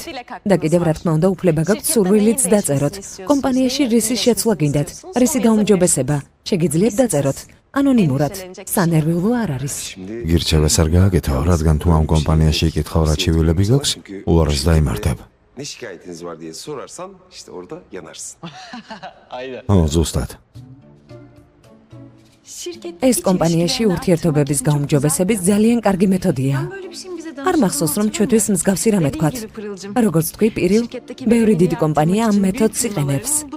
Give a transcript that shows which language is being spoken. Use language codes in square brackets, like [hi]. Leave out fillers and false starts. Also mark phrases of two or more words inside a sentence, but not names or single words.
[ka] და კიდევ რა თქმა უნდა უფლება გაქვთ სურვილიც დაწეროთ. კომპანიაში რისის შეცვლა გინდათ? რისი გაუმჯობესება? შეგიძლიათ დაწეროთ. ანონიმურად. სანერვიულო არ არის. გირჩევას არ გააკეთო, რადგან თუ ამ კომპანიაში იკითხავ რა ჩივილები გაქვს, უარეს დაიმართებ. [tr] Ne şikayetiniz var diye sorarsan işte orada yanarsın. [ka] ზუსტად. ეს კომპანიაში ურთიერთობების გაუმჯობესების ძალიან კარგი მეთოდია. არ მახსოვს რომ ჩვენთვის მსგავსი რამე თქვათ. როგორც თქვი, პირილ, ბევრი დიდი კომპანია ამ მეთოდს იყენებს.